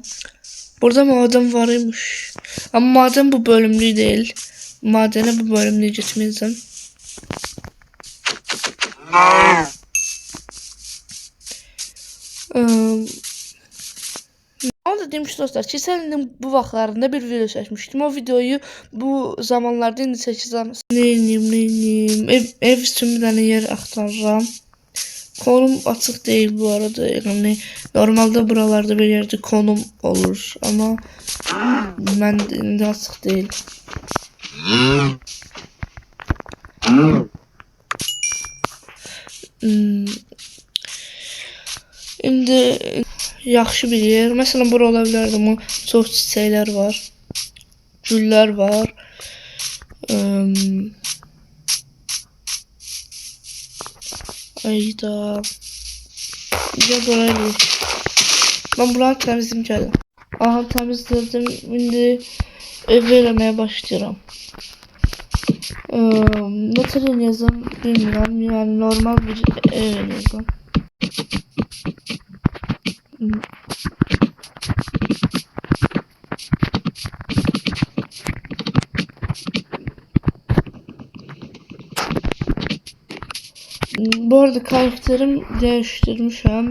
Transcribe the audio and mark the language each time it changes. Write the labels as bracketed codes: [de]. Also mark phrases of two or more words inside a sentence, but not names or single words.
[tr] Burada maden varmış. Ama maden bu bölümlü değil. Madene bu bölümlü gitmeyeceğim. [az] Onu da demiş dostlar, keçən bu vaxtlarında bir video çəkmişdim. [tr] O videoyu bu zamanlarda [az] indi çəkəcəm. [tr] Neyim? [az] Ev üçün bir dənə yer axtarıram. [tr] Konum açıq değil bu arada. Yani normalde buralarda bir yerde konum olur ama ben [az] indi açıq [tr] değil. [az] İndi yaxşı bir yer. Mesela bura ola bilərdi ama çox çiçəklər var. Güllər var. Ayda. [tr] Ya buraya değil. Ben buranı temizledim geldim. Aha temizledim. Şimdi ev vermeye başlayacağım. Ne tür yazım bilmiyorum. Yani normal bir ev yazım. Bu arada karakterimi değiştirmişim.